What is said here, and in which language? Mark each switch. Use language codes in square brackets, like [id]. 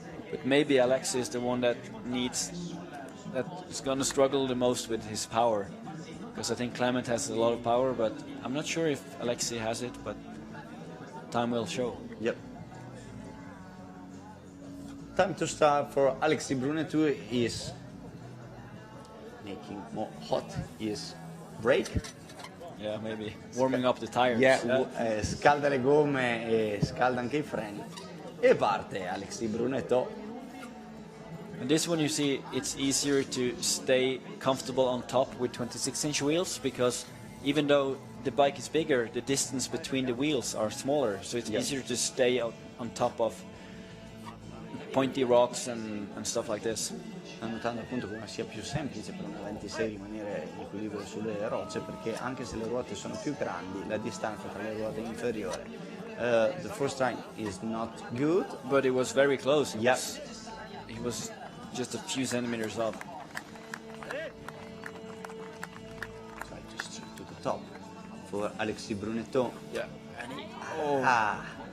[en] But maybe Alexis is the one that is going to struggle the most with his power, because I think Clement has a lot of power, but I'm not sure if Alexis has it, but time will show. Yep. Time to start for Alexis Brunetto is making more hot his brake. Yeah, maybe warming up the tires. [it] Yeah, scalda le gomme e scalda anche i freni. E parte Alexis Brunetto. [en] And this one, you see, it's easier to stay comfortable on top with 26-inch wheels, because even though the bike is bigger, the distance between the wheels are smaller, so it's easier to stay on top of pointy rocks and stuff like this. [it] Sta notando appunto come sia più semplice per una 26 rimanere in equilibrio sulle rocce, perché anche se le ruote sono più grandi, la distanza tra le ruote è inferiore. [en] The first time is not good. But it was very close. Yeah. He was just a few centimeters off. Try to straight to the top for Alexis Brunetto. Yeah. Ah,